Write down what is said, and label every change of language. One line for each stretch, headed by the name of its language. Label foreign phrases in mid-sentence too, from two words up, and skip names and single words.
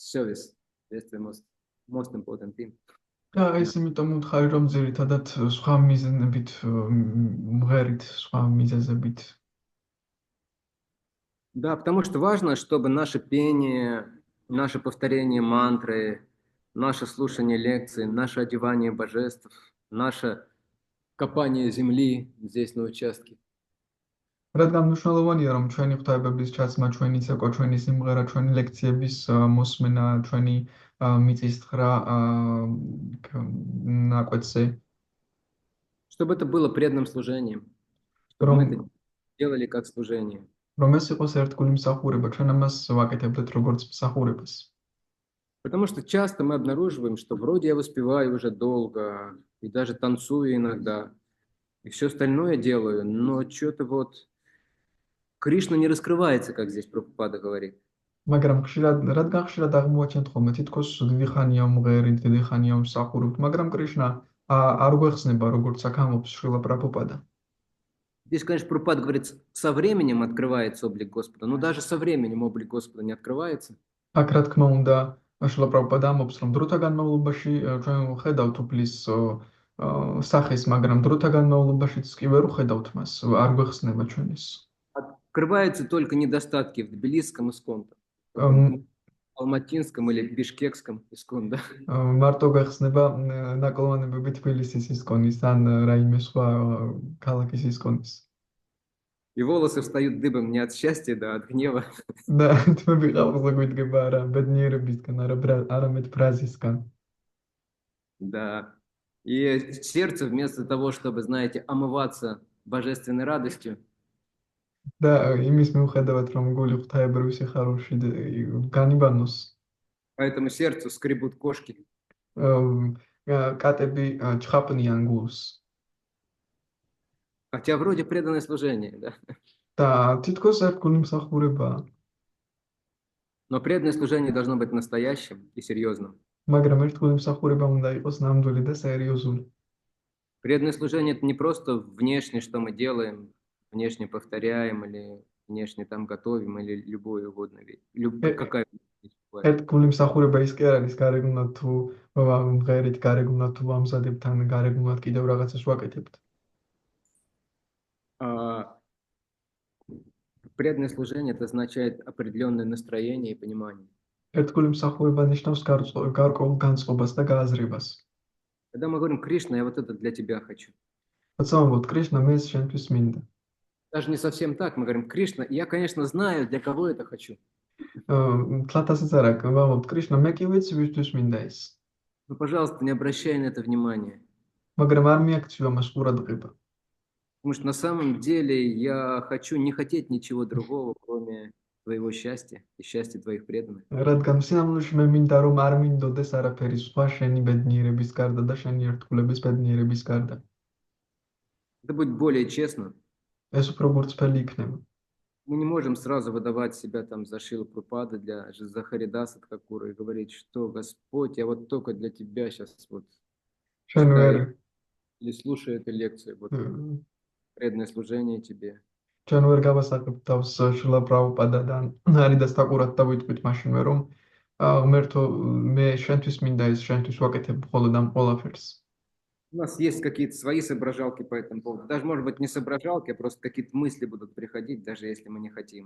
English: That's the most important thing.
Georgian: და ეს იმიტომ ვუთხარი, რომ ძირითადად სხვა მიზნებით, მღერით, სხვა მიზეზებით.
Russian: Да, потому что важно, чтобы наше пение, наше повторение мантры, наше слушание лекций, наше одевание божеств, наше копание земли здесь на участке,
Georgian: რადგან მნიშვნელოვანია, რომ ჩვენი ღვთაებების ჩაცმა, ჩვენი ცეკვა, ჩვენი სიმღერა, ჩვენი ლექციების მოსმენა, ჩვენი მიწის თხრა ნაკვეთზე,
Russian: чтобы это было преданным служением, чтобы
Georgian: რომ
Russian: мы это делали как служение.
Georgian: რომ ეს იყოს ერთგული მსახურება, ჩვენ ამას ვაკეთებდეთ როგორც მსახურებას.
Russian: Потому что часто мы обнаруживаем, что вроде я воспеваю уже долго, и даже танцую иногда, и все остальное делаю, но что-то вот Кришна не раскрывается, как здесь Прабхупада говорит.
Georgian: მაგრამ რადგან ხშირად აღმოაჩენთ ხოლმე თითქოს დიდი ხანია მღერით, დიდი ხანია მსახურობთ, მაგრამ კრიშნა არ გვეხსნება, როგორც აქ ამბობს შრილა პრაბჰუპადა.
Russian: Здесь, конечно, Прабхупада говорит, со временем открывается облик Господа, но даже со временем облик Господа не открывается.
Georgian: აქ რა თქმა უნდა, შრილა პრაბჰუპადა ამბობს, რომ დროთა განმავლობაში ჩვენ ვხედავთ უფლის სახეს, მაგრამ დროთა განმავლობაშიც კი ვერ ვხედავთ მას, არ გვეხსნება ჩვენ ეს.
Russian: Открываются только недостатки в Тбилисском искон, Алматинском или Бишкекском искон, да?
Georgian: მარტო გვეხსნება ნაკლოვანებები თბილისის ისკონის ან რაიმე სხვა ქალაქის ისკონის.
Russian: И волосы встают дыбом не от счастья, да, от гнева.
Georgian: და თმები ყავზე გვიდგება არა ბედნიერებისგან, არამედ ბრაზისგან.
Russian: Да. И сердце вместо того, чтобы, знаете, омываться божественной радостью,
Georgian: და იმის მიუხედავად, რომ გული ღვთაებრივი სიხარულში განიბანოს,
Russian: поэтому сердцу скребут кошки.
Georgian: კატები ჩხაპნიან გულს.
Russian: Хотя вроде преданное служение, да?
Georgian: და თითქოს ერთგული მსახურებაა.
Russian: Но преданное служение должно быть настоящим и серьезным.
Georgian: მაგრამ ერთგული მსახურება უნდა იყოს ნამდვილი და სერიოზული.
Russian: Преданное служение – это не просто внешне, что мы делаем, внешне повторяем или внешне там готовим или любую угодно вещь. Какая вещь бывает.
Georgian: ერთგული მსახურება ის კი არ არის გარეგნულად თუ მღერით, გარეგნულად თუ ამზადებთ ან გარეგნულად კიდევ რაღაცას ვაკეთებთ.
Russian: Преданное служение – это означает определенное настроение и понимание.
Georgian: ერთგული მსახურება ნიშნავს გარკვეულ განწყობას და გააზრებას.
Russian: Когда мы говорим, Кришна, я вот это для тебя хочу. როცა ვამბობთ კრიშნა, მე ეს შენთვის მინდა. Даже не совсем так. Мы говорим, Кришна, я, конечно, знаю, для кого это хочу.
Georgian: თლათასაც არ აქვს, ვამბობთ კრიშნა, მე კი ვიცი, ვისთვის მინდა ეს.
Russian: Но, пожалуйста, не обращай на это внимания.
Georgian: მაგრამ არ მიაქცევ ამას ყურადღება.
Russian: Потому что на самом деле я хочу не хотеть ничего другого, кроме твоего счастья и счастья твоих преданных.
Georgian: რადგან სინამდვილეში მე მინდა რომ არ მინდოდეს არაფერი სხვა შენი ბედნიერების გარდა და შენი ერთგულების ბედნიერების გარდა.
Russian: Это будет более честно.
Georgian: ეს უფრო გულწრფელი იქნება.
Russian: Мы не можем сразу выдавать себя там за Шрилу Прабхупаду, за Харидаса Тхакура и говорить, что Господь, я вот только для тебя сейчас вот
Georgian: ჩვენ ვერ
Russian: читаю или слушаю эту лекцию, вот преданное служение тебе.
Georgian: ჩვენ ვერ გავასაკებთ თავს შრილა პრაბჰუპადადან არიდას თაკურად და ვიტყვით მაშინვე რომ ღმერთო მე შენთვის მინდა ეს შენთვის ვაკეთებ მხოლოდ ამ ყველაფერს.
Russian: У нас есть какие-то свои соображалки по этому поводу. Даже, может быть, не соображалки, а просто какие-то мысли будут приходить, даже если мы не хотим.